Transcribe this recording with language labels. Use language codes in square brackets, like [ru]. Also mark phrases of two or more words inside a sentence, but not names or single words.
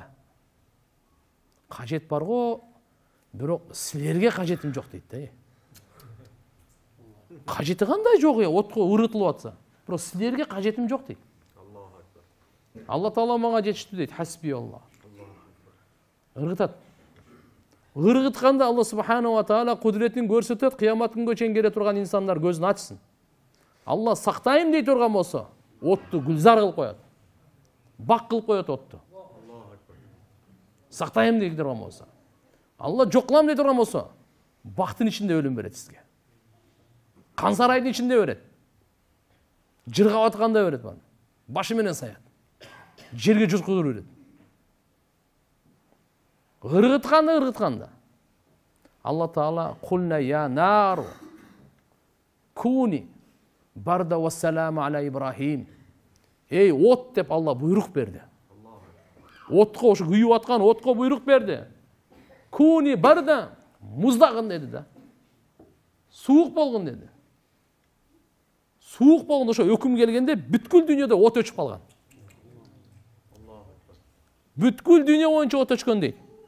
[ky] Кажет барго, бирок силерге кажетим жок дейт да. Кажети кандай жок отко ырытылып атса. Бирок силерге кажетим жок дейт. Алла Таала мага жетиштүү дейт. [ar] حسبي الله. Ыргытат. [ky] Ыргытканда [ar] الله سبحانه وتعالى [ky] кудретин көрсөтөт, кыямат күнгө чейин келе турган инсандар көзүн ачсын. Алла сактайм дей турган болсо, отту гүлзар кылып коет. Бак кылып коет отту. Сактайм дей турган болсо. Алла жок кылам дей турган болсо, бактын ичинде өлүм берет сизге. Кан сарайдын ичинде берет. Жыргап атканда берет баны. Башы менен саят. Жерге жуткузуп берет. Ыргытканда. [ar] الله تعالى قلنا يا نار كوني بردا وسلاما على إبراهيم. [ky] Эй, от деп Алла буйрук берди. Отко, ошо күйүп аткан отко буйрук берди. [ar] كوني بردا, [ky] муздагын деди да. Суук болгон деди. Суук болгондо ошо өкүм келгенде бүткүл дүйнөдө от өчүп калган. Бүткүл дүйнө боюнча от өчкөн дейт.